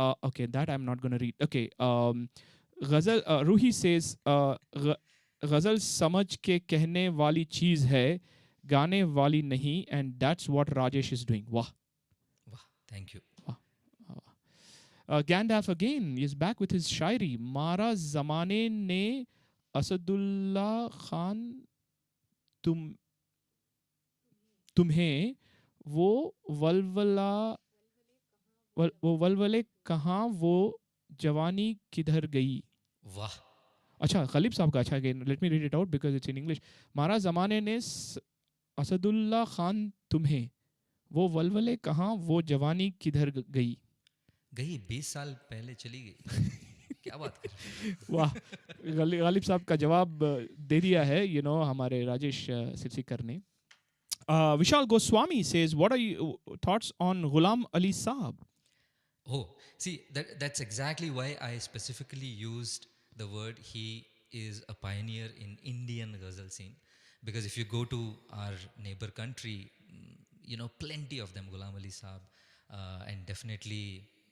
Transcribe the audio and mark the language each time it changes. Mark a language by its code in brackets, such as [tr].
[en] Okay, that I'm not going to read. Okay. Ghazal. Ruhi says, Ghazal [hi] समझ के कहने वाली चीज है, गाने वाली नहीं, [en] and that's what Rajesh is doing. Wow. Wow, thank you. Gandalf again is back with his shayari. [hi] मारा जमाने ने असदुल्ला खान तुम तुम्हें वो वलवला वो वलवले कहाँ वो जवानी किधर गई. [en] Wow. [hi] अच्छा गलीब साहब का. [en] अच्छा again let me read it out because it's in English. [hi] मारा जमाने ने असदुल्ला खान तुम्हें वो वलवले कहाँ वो जवानी किधर गई. गई 20 साल पहले चली गई. क्या बात कर रहे हैं? वाह. गालिब साहब का जवाब दे दिया है हमारे राजेश सिरसिकर ने. [en] Vishal Goswami says, what are your thoughts on Ghulam Ali Saab? Oh, see, that's exactly why I specifically used the word. He is a pioneer in Indian ghazal scene. Because if you go to our neighbor country, plenty of them, Ghulam Ali Saab, and definitely